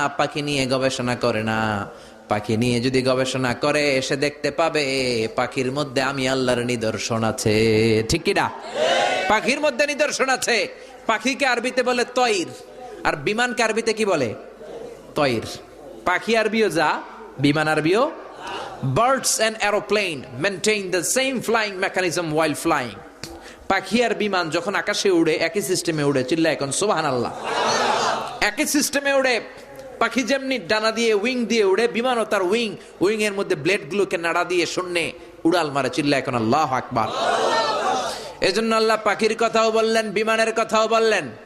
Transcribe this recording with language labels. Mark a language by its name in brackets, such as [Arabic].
[Bangla] পাখি নিয়ে গবেষণা করে না? পাখি নিয়ে যদি গবেষণা করে, সে দেখতে পাবে পাখির মধ্যে আমি আল্লাহর নিদর্শন আছে। ঠিক কি না? পাখির মধ্যে নিদর্শন আছে। পাখিকে আরবিতে বলে তয়র, আর বিমানকে আরবিতে কি বলে? তয়র। পাখি আরবিও যা, বিমান RBO. [English] Birds and aeroplane maintain the same flying mechanism while flying. [Bangla] পাখি আর বিমান যখন আকাশে উড়ে একই সিস্টেমে উড়ে। চিল্লা এখন সুবহানাল্লাহ। একই সিস্টেমে উড়ে। পাখি যেমনি ডানা দিয়ে উইং দিয়ে উড়ে, বিমানও তার উইং এর মধ্যে ব্লেড গুলোকে নাড়া দিয়ে শূন্যে উড়াল মারে। চিল্লা এখন আল্লাহু আকবার। এজন্য আল্লাহ পাখির কথাও বললেন, বিমানের কথাও বললেন।